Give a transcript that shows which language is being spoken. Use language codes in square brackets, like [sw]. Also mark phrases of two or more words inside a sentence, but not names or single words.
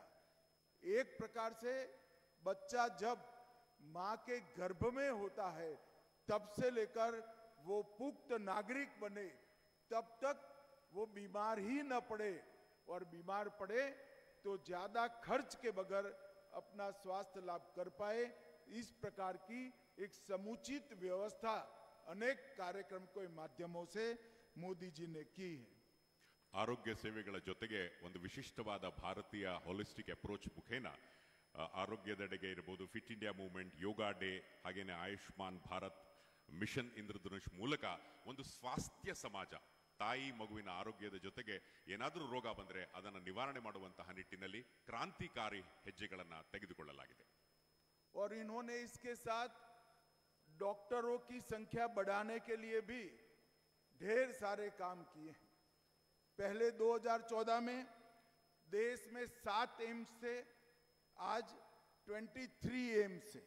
[hi] एक प्रकार से बच्चा जब मां के गर्भ में होता है तब से लेकर वो पुख्त नागरिक बने तब तक वो बीमार ही न पड़े, और बीमार पड़े तो ज्यादा खर्च के बगैर अपना स्वास्थ्य लाभ कर पाए. इस प्रकार की एक समुचित व्यवस्था अनेक कार्यक्रम के माध्यमों से मोदी जी ने की है. [kn] ಆರೋಗ್ಯ ಸೇವೆಗಳ ಜೊತೆಗೆ ಒಂದು ವಿಶಿಷ್ಟವಾದ ಭಾರತೀಯ [en] holistic approach [kn] ಮುಖೇನ ಆರೋಗ್ಯದೆಡೆಗೆ ಇರ್ಬೋದು, ಫಿಟ್ ಇಂಡಿಯಾ ಮೂವ್ಮೆಂಟ್, ಯೋಗ ಡೇ, ಹಾಗೇನೆ ಆಯುಷ್ಮಾನ್ ಭಾರತ್ ಮಿಷನ್ ಇಂದ್ರಧನುಷ್ ಮೂಲಕ ಒಂದು ಸ್ವಾಸ್ಥ್ಯ ಸಮಾಜ, ತಾಯಿ ಮಗುವಿನ ಆರೋಗ್ಯದ ಜೊತೆಗೆ ಏನಾದರೂ ರೋಗ ಬಂದರೆ ಅದನ್ನು ನಿವಾರಣೆ ಮಾಡುವಂತಹ ನಿಟ್ಟಿನಲ್ಲಿ ಕ್ರಾಂತಿಕಾರಿ ಹೆಜ್ಜೆಗಳನ್ನು ತೆಗೆದುಕೊಳ್ಳಲಾಗಿದೆ. [hi] और इन्होंने इसके साथ डॉक्टरों की संख्या बढ़ाने के लिए भी ढेर सारे काम किए हैं. पहले 2014 में देश में 7 एम्स थे, आज 23 एम्स है.